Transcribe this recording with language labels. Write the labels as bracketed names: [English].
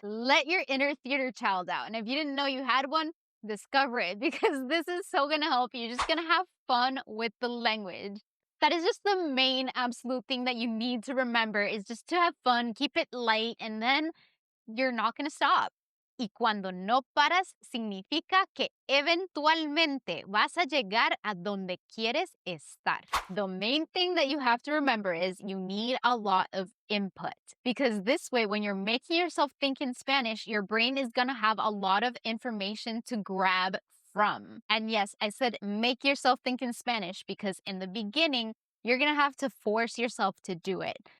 [English] Let your inner theater child out. And if you didn't know you had one, discover it because this is so gonna help you. You're just gonna have fun with the language. That is just the main absolute thing that you need to remember is just to have fun, keep it light, and then you're not gonna stop. [Spanish] Y cuando no paras, significa que eventualmente vas a llegar a donde quieres estar. [English] The main thing that you have to remember is you need a lot of input because this way, when you're making yourself think in Spanish, your brain is gonna have a lot of information to grab from. And yes, I said make yourself think in Spanish because in the beginning, you're gonna have to force yourself to do it.